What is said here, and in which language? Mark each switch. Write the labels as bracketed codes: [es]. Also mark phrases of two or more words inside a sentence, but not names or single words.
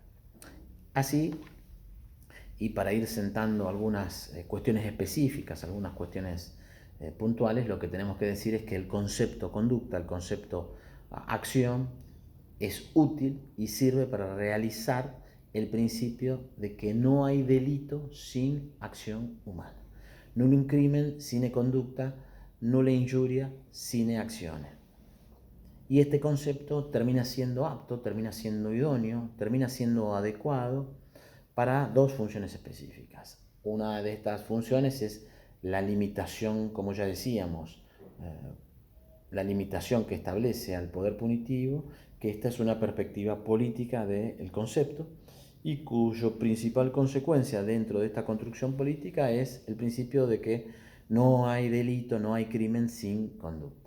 [es] Así, y para ir sentando algunas cuestiones específicas, algunas cuestiones puntuales, lo que tenemos que decir es que el concepto conducta, el concepto acción, es útil y sirve para realizar el principio de que no hay delito sin acción humana. [la] Nullum crimen sine conducta, nulla injuria sine actione. [es] Y este concepto termina siendo apto, termina siendo idóneo, termina siendo adecuado para dos funciones específicas. Una de estas funciones es la limitación, como ya decíamos, la limitación que establece al poder punitivo, que esta es una perspectiva política del concepto y cuyo principal consecuencia dentro de esta construcción política es el principio de que no hay delito, no hay crimen sin conducta.